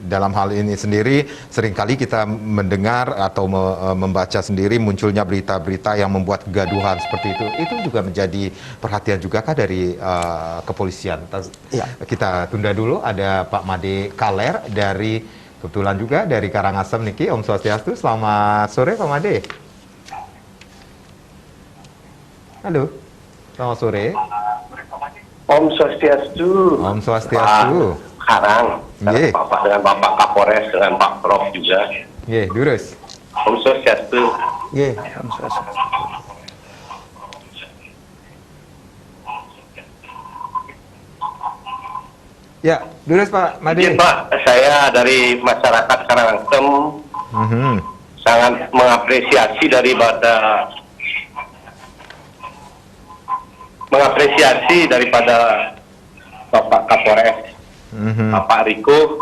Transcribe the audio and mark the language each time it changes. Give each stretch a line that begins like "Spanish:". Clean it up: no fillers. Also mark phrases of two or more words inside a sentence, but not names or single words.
Indonesian: Dalam hal ini sendiri seringkali kita mendengar atau membaca sendiri munculnya berita-berita yang membuat kegaduhan seperti itu. Itu juga menjadi perhatian juga kah dari kepolisian? Ya. Kita tunda dulu, ada Pak Made Kaler dari kebetulan juga dari Karangasem niki.
Sanskrit: Om Swastiastu.
Indonesian: Selamat sore Pak Made. Halo, selamat sore.
Sanskrit: Om Swastiastu. Om Swastiastu.
Indonesian: Pak Karang, Nggih. Bapak dengan Bapak Kapolres dengan Pak Prof juga.
Balinese: Nggih, durus.
Sanskrit: Om Swastiastu.
Indonesian: Nggih. Ya, durus Pak Made. Izin Pak, saya dari masyarakat Karangasem sangat mengapresiasi daripada Bapak Kapolres, Bapak Riko.